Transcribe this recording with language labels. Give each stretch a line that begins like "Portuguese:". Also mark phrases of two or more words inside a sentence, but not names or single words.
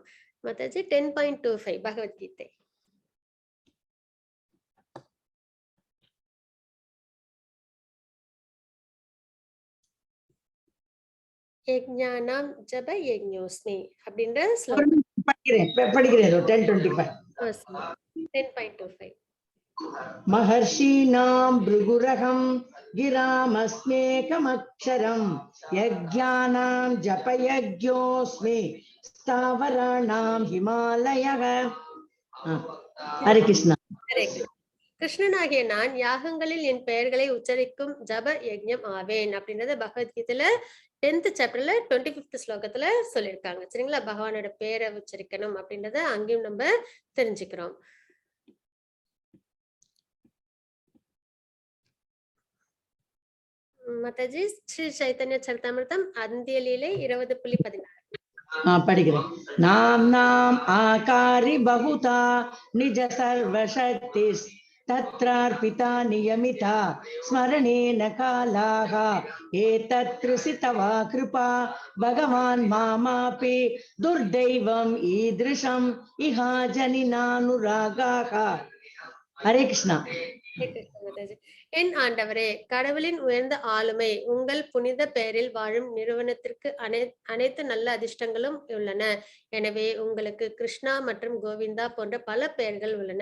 Tamil: மாதாஜி 10.25 பகவத்கீதை.
Sanskrit: यज्ञानां जपयज्ञोऽस्मि
Tamil: அப்படின்ற ஸ்லோகம் படிக்கிறேன் 10:25. 10.25
Sanskrit: महर्षीणां भृगुरहं गिरामस्मेकमक्षरं यज्ञानां जपयज्ञोऽस्मि स्थावराणां हिमालयः. हरे कृष्णा.
Tamil: கிருஷ்ணனாகிய நான் யாகங்களில் என் பெயர்களை உச்சரிக்கும் ஜப யஜ்ஞம் ஆவேன் அப்படின்றத பகவத்கீதையில
English: 10th chapter 25th
Tamil: ஸ்லோகத்துல சொல்லியிருக்காங்க. சரிங்களா? பகவானோட பேரை உச்சரிக்கணும் அப்படின்றத அங்கேயும் நம்ம தெரிஞ்சுக்கிறோம். மாதாஜி ஸ்ரீ சைத்தன்ய சரிதாமிர்தம் அந்திய லீலை 20.16 படிக்கிறேன்.
Sanskrit: नाम्नाम् आकारि बहुधा निज सर्वशक्तिस् तत्रार्पिता नियमिता स्मरणेन कालाः एतत्कृसितवा कृपा भगवान् मामापि दुर्दैवम् ईदृशम् इहा जनिनानुरागाः. हरे कृष्णा.
Tamil: என் ஆண்டவரே, கடவுளின் உயர்ந்த ஆளுமை, உங்கள் புனித பெயரில் வாழும் நிறுவனத்திற்கு அனைத்து நல்ல அதிர்ஷ்டங்களும் உள்ளன. எனவே உங்களுக்கு கிருஷ்ணா மற்றும் கோவிந்தா போன்ற பல பெயர்கள் உள்ளன.